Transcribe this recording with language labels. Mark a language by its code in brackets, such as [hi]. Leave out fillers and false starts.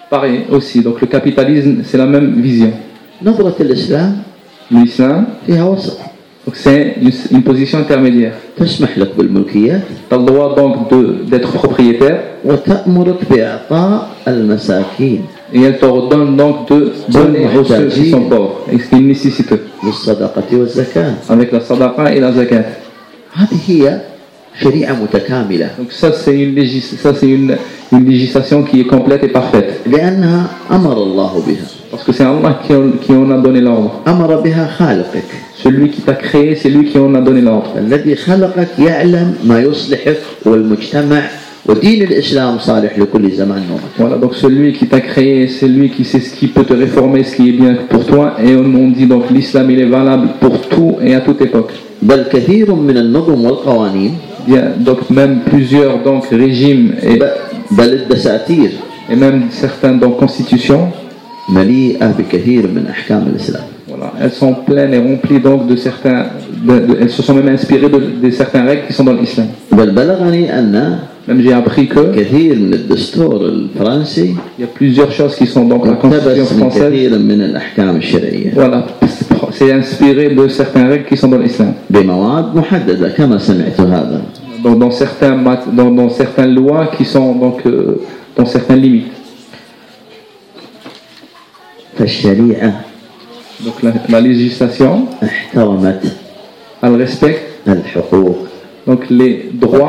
[fr] Pareil aussi, donc le capitalisme, c'est la même vision. [ar] نظرة الإسلام. [fr] L'islam. [ar] فيها وسط. [fr] Donc c'est une position intermédiaire. [ar] تسمح لك بالملكية. [fr] T'as le droit donc d'être propriétaire. [ar] وتأمرك بإعطاء المساكين. [fr] Et elle te redonne donc de donner aux ceux qui sont pauvres, ce qu'ils nécessitent. [ar] بالصدقة والزكاة. [fr] Avec la sadaqa et la zakat. [ar] هذه هي شريعة متكاملة. [fr] Donc ça c'est une une législation qui est complète et parfaite. [ar] لأنها أمر الله بها. [fr] Parce que c'est Allah qui en a donné l'ordre. [ar] أمر بها خالقك. [fr] Celui qui t'a créé, c'est lui qui en a donné l'ordre. [ar] الذي خلقك يعلم ما يصلح والمجتمع ودين الإسلام صالح لكل زمان ومكان. [fr] Voilà, donc celui qui t'a créé, c'est lui qui sait ce qui peut te réformer, ce qui est bien pour toi. Et on dit donc l'islam il est valable pour tout et à toute époque. [ar] بل كثير من النظم والقوانين. [fr] Bien, donc même plusieurs donc régimes et [ar] بل الدساتير. [fr] Et même certains donc constitutions. [ar] مليئة بكثير من أحكام الإسلام. [fr] Voilà, elles sont pleines et remplies donc de certains, elles se sont même inspirées de certains règles qui sont dans l'islam. [ar] بل بلغني أن [fr] Même j'ai appris que [ar] كثير من الدستور الفرنسي. [fr] Il y a plusieurs choses qui sont donc la constitution française. [ar] كثير من الأحكام الشرعية. [fr] Voilà. C'est inspiré de certains règles qui sont dans l'islam. [ar] بمواد محددة كما سمعت هذا. [fr] Dans certains dans certaines lois qui sont donc dans certaines limites. [ar] فالشريعة. [fr] Donc la législation. [ar] احترمت. [fr] Elle respecte. [ar] الحقوق. [fr] Donc les droits.